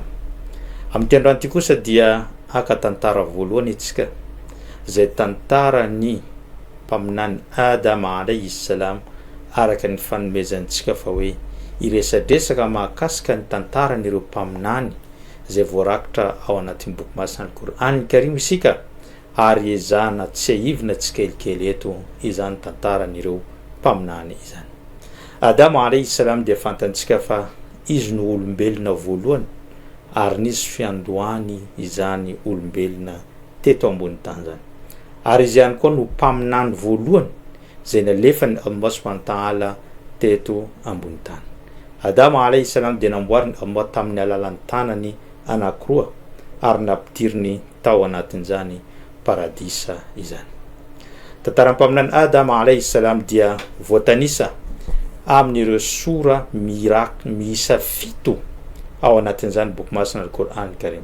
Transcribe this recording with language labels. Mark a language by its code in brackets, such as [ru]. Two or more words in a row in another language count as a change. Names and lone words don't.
[mg] Amin'ny androany ity kosa dia aka tantara voalohany itsika, izay tantara ny mpaminany Adama [ar] عليه السلام, [mg] araka ny fanomezantsika fa hoe iresadresaka mahakasika ny tantaran'ireo mpaminany izay voarakitra ao anatin'ny boky masina Al-Qur'an Karim isika, ary ezahana tsy ahivina tsikelikely eto izany tantaran'ireo mpaminany izany. Adama [ar] عليه السلام [mg] dia fantantsika fa izy no olombelona voalohany ary nisy fiandohany izany olombelona teto ambony tany zany, ary izy ihany koa no mpaminany voalohany izay nalefany Allah [ar] سبحانه وتعالى [mg] teto ambony tany. Adama [ar] عليه السلام [mg] dia namboariny Allah tamin'ny alalan'ny tanany anankiroa ary nampidiriny tao anatin'izany paradisa izany. Tantaram-paminany Adama [ar] عليه السلام [mg] dia voatanisa amin'ireo sora miisa 7 ao anatin'izany boky masina Al-Qur'an Karim.